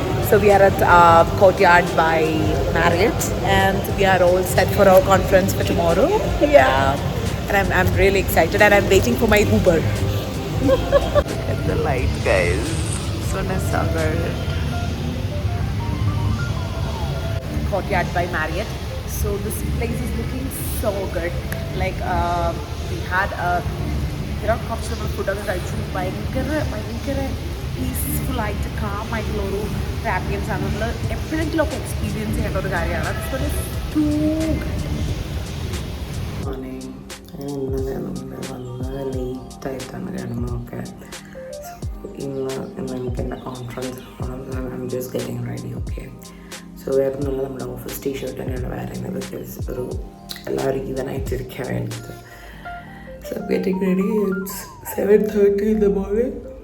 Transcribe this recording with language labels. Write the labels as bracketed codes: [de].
[en] So we are at Courtyard by Marriott, and we are all set for our conference for tomorrow. Yeah, and I'm really excited, and I'm waiting for my Uber. the light, guys. Sonnesagar. Courtyard by Marriott. So this place is looking so good. Like we had [ml] കുറച്ച് നമ്മൾ ഫുഡൊക്കെ കഴിച്ചു. ഭയങ്കര peaceful ആയിട്ട് calm ആയിട്ടുള്ള ഒരു ambience ആണ്. നമ്മൾ എപ്പോഴെങ്കിലും ഒക്കെ എക്സ്പീരിയൻസ് ചെയ്യേണ്ട ഒരു കാര്യമാണ്. ഇന്നലെ നമ്മൾ ലേറ്റായിട്ടാണ് കിടന്നതൊക്കെ. ഇന്ന് എനിക്ക് എൻ്റെ [en] Conference I just getting ready. [ml] Okay, so വേറെ ഒന്നുമില്ല, നമ്മുടെ ഓഫീസ് ടീഷർട്ട് തന്നെയാണ് വേറുന്നത്. ബിക്കോസ് ഒരു എല്ലാവരും ഈവനായിട്ടിരിക്കാൻ വേണ്ടിയിട്ട്. [en] So getting ready. It's 7:30 in the morning.